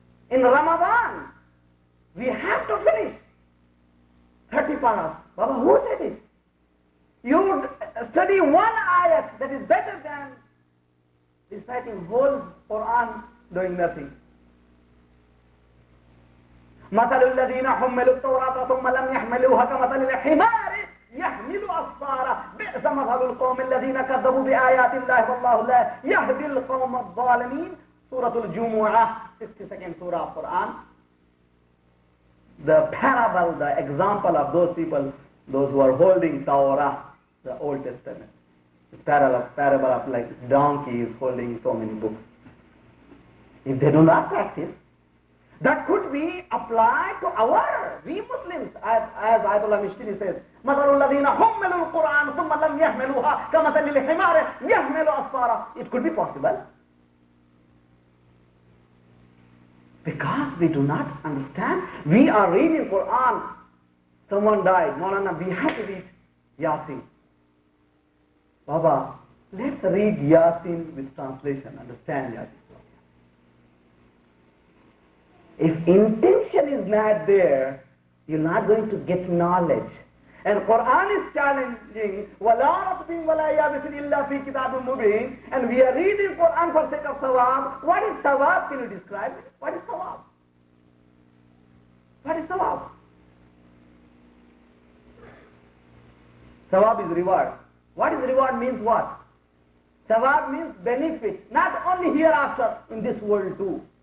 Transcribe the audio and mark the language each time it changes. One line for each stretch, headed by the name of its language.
English: In Ramadan, we have to finish 30 paras. Baba, who said it? You study one ayat that is better than reciting whole Quran doing nothing.
Arabic: مثل الذين حملوا التوراة ثم لم يحملوها كمثل الحمار يحمل أسفارا بئس مثل القوم الذين كذبوا بآيات الله والله لا يهدي القوم الظالمين.
English: Surah Al-Jumu'ah, 62nd Surah of Quran. The parable, the example of those people, those who are holding Torah, the Old Testament. The parable of like donkeys holding so many books. If they do not practice, that could be applied to we Muslims, as Ayatollah Mishtini says,
Arabic: مَثَلُ الَّذِينَ حُمِّلُوا الْقُرْآنَ ثُمَّ لَمْ يَحْمِلُوهَا كَمَثَلِ الْحِمَارِ يَحْمِلُ أَسْفَارًا.
English: It could be possible. Because we do not understand. We are reading Quran. Someone died. Molan, we have to read Yasin. Baba, let's read Yasin with translation. Understand Yasin. If intention is not there, you're not going to get knowledge. And Quran is challenging,
Arabic: وَلَا رَطْبٍ وَلَا يَابِسٍ إِلَّا فِي كِتَابٍ مُبِينٍ.
English: And we are reading Quran for sake of sawab. What is sawab? Can you describe it? What is sawab? What is sawab? Sawab is reward. What is reward means what? Sawab means benefit, not only hereafter, in this world too.